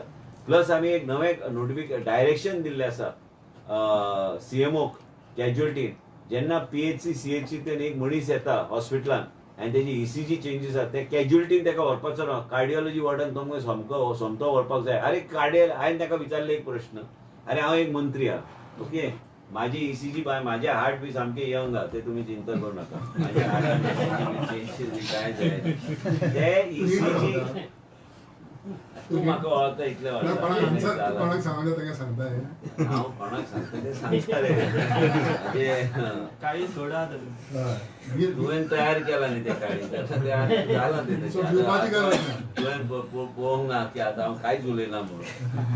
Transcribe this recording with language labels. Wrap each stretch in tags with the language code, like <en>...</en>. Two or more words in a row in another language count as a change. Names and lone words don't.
<kok>प्लस आमी एक नवें डायरेक्शन दिल्लें आसा CMOक कॅज्युअलिटीन. जेन्ना PHC CHCतल्यान एक मनीस येता हॉस्पिटलान आनी तेजी</kok> <en>ECG changes</en> <kok>आसा ते कॅज्युअलिटीन ताका व्हरपाचो ना. कार्डिओलॉजी वॉर्डान तुमकां सोमतो व्हरपाक जाय. अरे हांवें ताका विचारले एक प्रश्न. अरे हांव एक मंत्री आहा, ओके, माझी ECG माझे हार्ट बी सामके यंग आहा, ते</kok> <mr>तुम्ही चिंता करू नका.</mr> <kok>माझ्या हार्टान काय जाय ते ECG तू म्हाका वळखता इतलें कोणाक सांगता ताका सांगता हांव कोणाक सांगता ते सांगता रे. म्हणजे</kok> <mr>काही सोडा</mr> <kok>तुवें तयार केला न्ही त्या काळी जालां ते तुवें पळोवंक ना की आतां हांव कांयच उलयना म्हणून.</kok>